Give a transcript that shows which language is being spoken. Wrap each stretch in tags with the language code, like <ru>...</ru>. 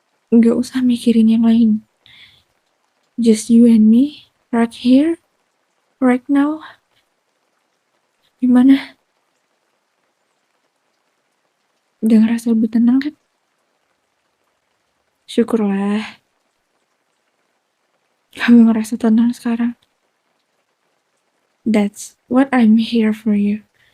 <id>Nggak usah mikirin yang lain.</id> <en>Just you and me, right here, right now.</en> <id>Gimana? Udah ngerasa lebih tenang kan? Syukurlah. Kamu ngerasa tenang sekarang.</id> <en>That's what I'm here for you.</en>